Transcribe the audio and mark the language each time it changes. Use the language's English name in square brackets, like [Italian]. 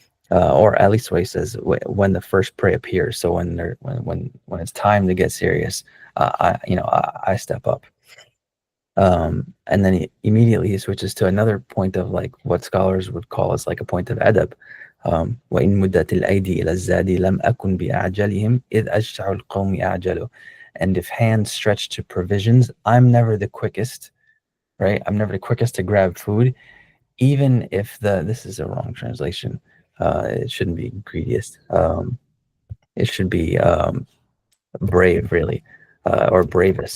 [English] Or at least what he says, when the first prey appears. So when it's time to get serious, I step up. And then he immediately switches to another point of like what scholars would call as like a point of adab. [Arabic] وإن مدت الأيدي إلى الزاد لم أكن بأعجلهم إذ أجتع القوم أعجلوا. [English] And if hands stretch to provisions, I'm never the quickest, right? I'm never the quickest to grab food, even if this is a wrong translation. It shouldn't be greediest. It should be brave, really, or bravest.